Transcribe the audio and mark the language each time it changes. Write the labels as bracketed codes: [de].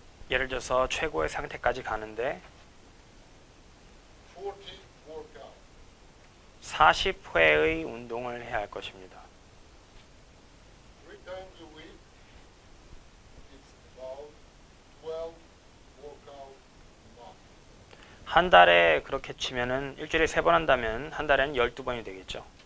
[ko] 예를 들어서 최고의 상태까지 가는데 [en] 40 workouts. [ko] 40회의 운동을 해야 할 것입니다. [en] 3 times a week, it's about 12 workouts a month. [ko] 한 달에 그렇게 치면은 일주일에 3번 한다면 한 달에는 12번이 되겠죠.